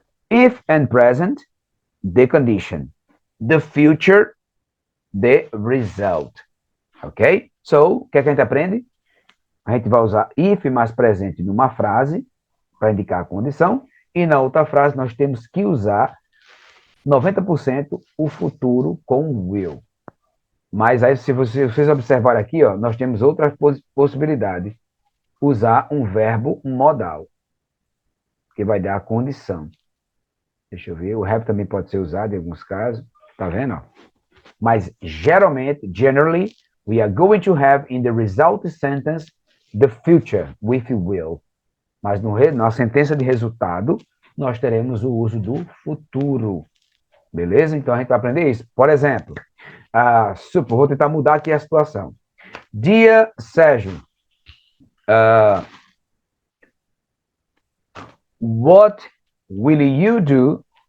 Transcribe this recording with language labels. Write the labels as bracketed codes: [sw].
[en] If and present, the condition. The future, the result. Ok? [pt] So, o que é que a gente aprende? A gente vai usar if mais presente numa frase para indicar a condição, e na outra frase nós temos que usar 90% o futuro com will. Mas aí, se vocês observarem aqui, ó, nós temos outras possibilidades. Usar um verbo modal, que vai dar a condição. Deixa eu ver, o have também pode ser usado em alguns casos, tá vendo? Mas geralmente, [en] generally, we are going to have in the result sentence the future with will. [pt] Mas na sentença de resultado, nós teremos o uso do futuro. Beleza? Então a gente vai aprender isso. Por exemplo, vou tentar mudar aqui a situação. [en] Dear Sérgio, what will you do?